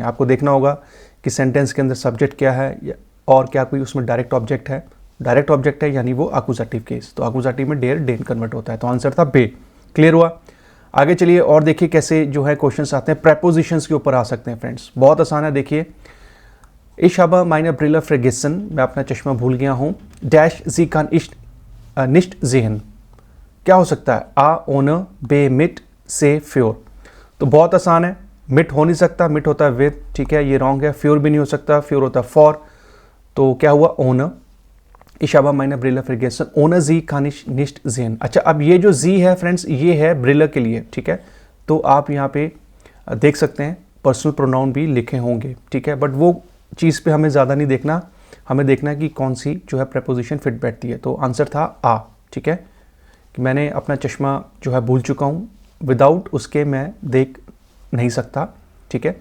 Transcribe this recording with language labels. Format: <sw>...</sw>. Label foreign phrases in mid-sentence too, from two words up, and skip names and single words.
<hi>आपको देखना होगा कि सेंटेंस के अंदर सब्जेक्ट क्या है और क्या कोई उसमें</hi> <en>direct object</en> <hi>है।</hi> <en>direct object</en> <hi>है यानी वो आकुजाटिव केस, तो आकुजाटिव में</hi> <de>der den</de> <hi>कन्वर्ट होता है, तो आंसर था बे। क्लियर हुआ? आगे चलिए और देखिए कैसे जो है क्वेश्चंस आते हैं। प्रेपोजिशंस के ऊपर आ सकते हैं फ्रेंड्स, बहुत आसान है।</hi> <de>देखिए इश habe meine Brille vergessen,</de> <hi>मैं अपना चश्मा भूल गया हूँ।</hi> <de>डैश sie kann ich nicht sehen,</de> <hi>क्या हो सकता है?</hi> <de>A, ohne, B, mit, C, für.</de> <hi>तो बहुत आसान है, मिट हो नहीं सकता, मिट होता है विद, ठीक है, ये रॉन्ग है। फ्योर भी नहीं हो सकता, फ्योर होता है फॉर, तो क्या हुआ? ओनर।</hi> <de>Ich habe meine Brille vergessen, ohne sie kann ich nicht sehen।</de> <hi>अच्छा, अब ये जो जी है फ्रेंड्स, ये है ब्रिलर के लिए, ठीक है। तो आप यहाँ पे देख सकते हैं</hi> <en>personal pronoun</en> <hi>भी लिखे होंगे, ठीक है, बट वो चीज़ पे हमें ज़्यादा नहीं देखना, हमें देखना है कि कौन सी जो है</hi> <en>preposition fit</en> <hi>बैठती है। तो आंसर था आ, ठीक है, कि मैंने अपना चश्मा जो है भूल चुका हूँ, विदाउट उसके मैं देख नहीं सकता, ठीक है।</hi>